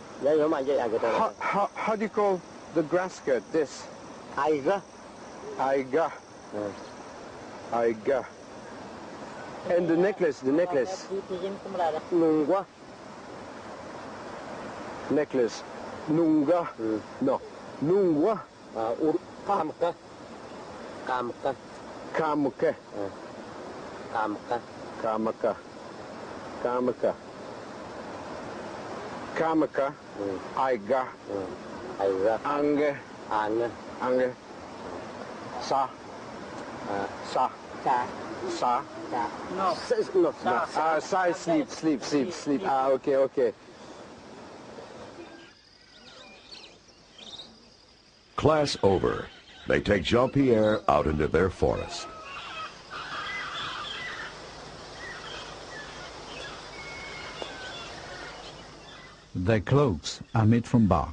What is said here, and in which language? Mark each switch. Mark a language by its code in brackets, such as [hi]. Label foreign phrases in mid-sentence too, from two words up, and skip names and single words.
[en] How do you call the grass skirt? This? Aiga. Aiga. Aiga. And the necklace, Nungwa. Necklace. Nunga. No. Nungwa. Kamka. Kamka. Kamka. Kamka. Kamaka. Kamaka. Kamaka. Aiga. Aiga. Ange. Ange. Ange. Sa. Sa. Sa. Sa. No. No. Sa is sleep. Okay. Class over. They take Jean-Pierre out into their forest. Their cloaks are made from bark.